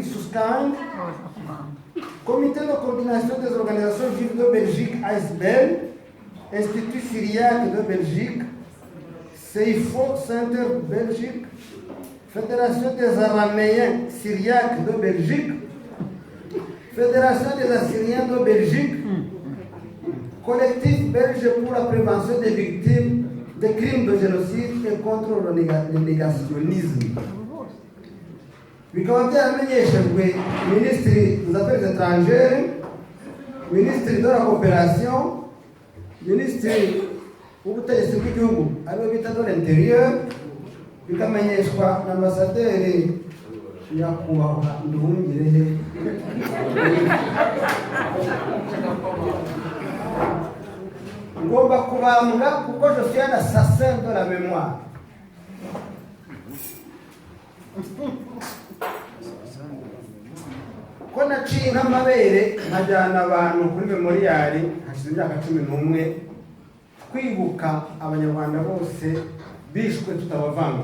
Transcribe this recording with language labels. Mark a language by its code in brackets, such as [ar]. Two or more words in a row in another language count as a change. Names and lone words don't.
[fr] Susskind, comité de coordination des organisations juives de Belgique ASBL, Institut syriaque de Belgique, CEIFO Center Belgique, Fédération des Araméens syriaques de Belgique, Fédération des Assyriens de Belgique, collectif belge pour la prévention des victimes des crimes de génocide et contre le négationnisme. [rw] Bikaba byaramenyeshejwe [fr] Ministre des Affaires étrangères, Ministre de la coopération, Ministre [rw] w'ubutegetsi bw'igihugu ariwe bita [fr] de l'intérieur, [rw] bikamenyeshwa na Ambasaderi Nyakubahwa Nduhungirehe ngomba kubambwa kuko [fr] je suis un assassin de la mémoire. [rw] Ko naciye nk'amabere nkajyana abantu kuri memoriali hashize imyaka 11 kwibuka abanyarwanda bose bishwe tutabavanga.